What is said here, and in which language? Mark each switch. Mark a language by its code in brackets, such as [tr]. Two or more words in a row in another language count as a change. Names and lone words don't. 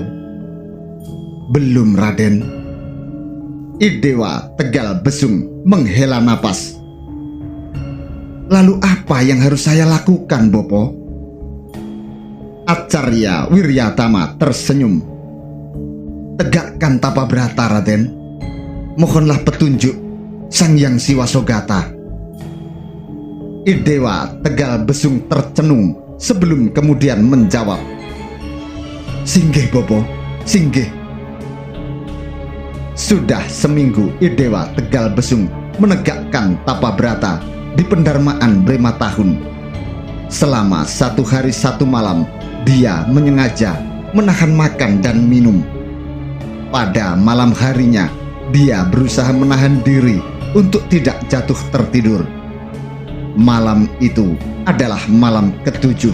[id] Belum, Raden. Idewa Tegal Besung menghela napas. Lalu apa yang harus saya lakukan, Bopo? Acarya Wiryatama tersenyum. Tegakkan tapa brata, Raden. Mohonlah petunjuk Sang Hyang Siwasogata. Idewa Tegal Besung tercenung sebelum kemudian menjawab. Singgih, Bopo, singgih. Sudah seminggu Idewa Tegal Besung menegakkan tapa brata di pendarmaan Brema Tahun. Selama 1 hari 1 malam dia menyengaja menahan makan dan minum. Pada malam harinya dia berusaha menahan diri untuk tidak jatuh tertidur. Malam itu adalah malam ke-7.